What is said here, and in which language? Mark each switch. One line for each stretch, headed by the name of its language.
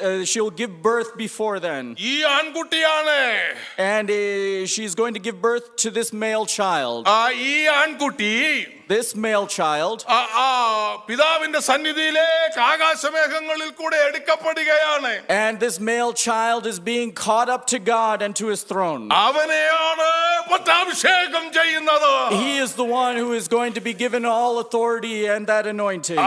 English: she'll give birth before then.
Malayalam: ഈ ആൺകുട്ടിയാണ്.
English: And she's going to give birth to this male child.
Malayalam: ഈ ആൺകുട്ടി
English: This male child
Malayalam: പിതാവിന്റെ സന്നിധിയിലേക്ക് ആകാശമേഘങ്ങളിൽ കൂടെ എടുക്കപ്പെടുകയാണ്.
English: and this male child is being caught up to God and to his throne.
Malayalam: അവനെയാണ് പട്ടാഭിഷേകം ചെയ്യുന്നത്.
English: He is the one who is going to be given all authority and that anointing.